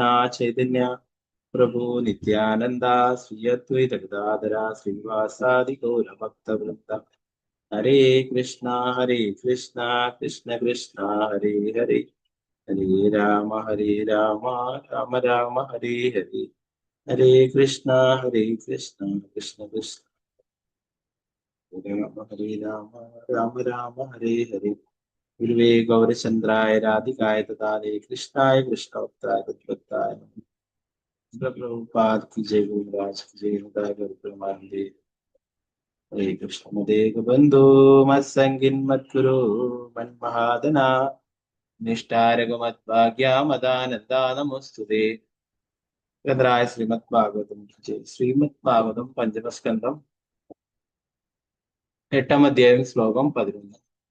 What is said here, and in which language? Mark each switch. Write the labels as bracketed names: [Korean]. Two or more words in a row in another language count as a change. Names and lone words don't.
[Sanskrit] ചൈതന്യ പ്രഭു നിത്യാനന്ദ ശ്രീ അദ്വൈത ഗദാധര ശ്രീവാസാദി ഗൗരഭക്തവൃന്ദ ഹരേ കൃഷ്ണ കൃഷ്ണ കൃഷ്ണ ഹരേ ഹരേ ഹരേ രാമ രാമ രാമ ഹരേ ഹരേ ഹരേ കൃഷ്ണ കൃഷ്ണ കൃഷ്ണ രാമ രാമ രാമ ഹരേ ഹരേ. ഗുരുവേ ഗൗരചന്ദ്രായ രാധികായ തഥാലേ കൃഷ്ണായ കൃഷ്ണഭക്തായ തദ്ഭക്തായ പ്രഭുപാദ് [Hindi] की जय गुरुराज की जय [Sanskrit] हृदय ഹരേ കൃഷ്ണ മദേക ബന്ധു മത്സംഗിൻ മദ്ഗുരു മന്മഹാദന നിഷ്ഠാരകമദ്ഭാഗ്യമദാനന്ദ നമോസ്തുതേ. ഗ്രന്ഥരായ ശ്രീമദ് ഭാഗവതം ജയ. [Malayalam] ശ്രീമദ് ഭാഗവതം പഞ്ചമസ്കന്ധം 8-ാം അധ്യായം ശ്ലോകം 11.